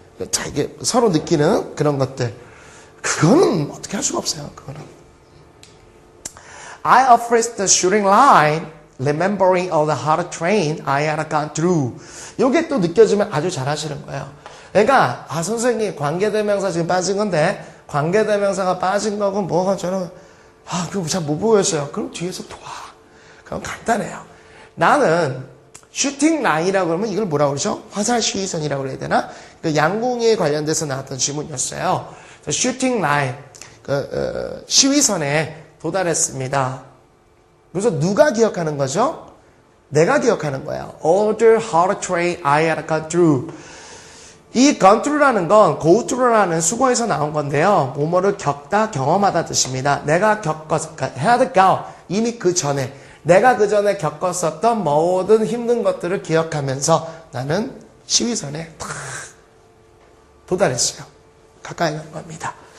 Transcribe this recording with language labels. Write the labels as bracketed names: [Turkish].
[Korean] 자, 이게 서로 느끼는 그런 것들. 그거는 어떻게 할 수가 없어요. 그거는. [English] I approached the shooting line, remembering all the hard train I had gone through. [Korean] 요게 또 느껴지면 아주 잘하시는 거예요. 그러니까 선생님 관계대명사 지금 빠진 건데 관계대명사가 빠진 거고 뭐가 저는 그거 잘 못 보였어요. 그럼 뒤에서 봐. 그럼 간단해요. 나는 슈팅 라인이라고 그러면 이걸 뭐라고 그러죠? 화살 시위선이라고 그래야 되나? 그 양궁에 관련돼서 나왔던 질문이었어요. 슈팅 라인, 시위선에 도달했습니다. 그래서 누가 기억하는 거죠? 내가 기억하는 거예요. [English] All the hard train I had gone through. [Korean] 이 gone through라는 건 go through라는 수거에서 나온 건데요. 뭐뭐를 겪다, 경험하다 뜻입니다. 내가 had gone, 이미 그 전에 내가 그 전에 겪었었던 모든 힘든 것들을 기억하면서 나는 시위선에 탁 도달했어요. 가까이 간 겁니다.